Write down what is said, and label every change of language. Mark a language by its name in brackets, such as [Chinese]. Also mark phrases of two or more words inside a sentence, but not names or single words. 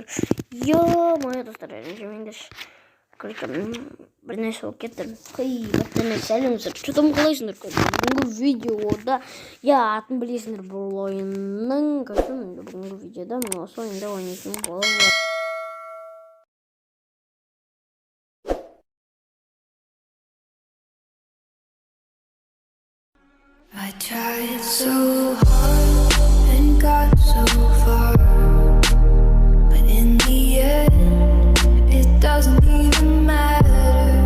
[Kazakh] Моя достар, режимдер. Короче, бір нәрсе болып кетті. Сәлем достар, жадым қалайсыңдар? Бүгінгі видеода, атын білесіңдер, бұл ойынның, бүгінгі видеода мен осы ойында ойнайтын боламын. [English] I tried so hard and got so far, but in the end, it doesn't even matter.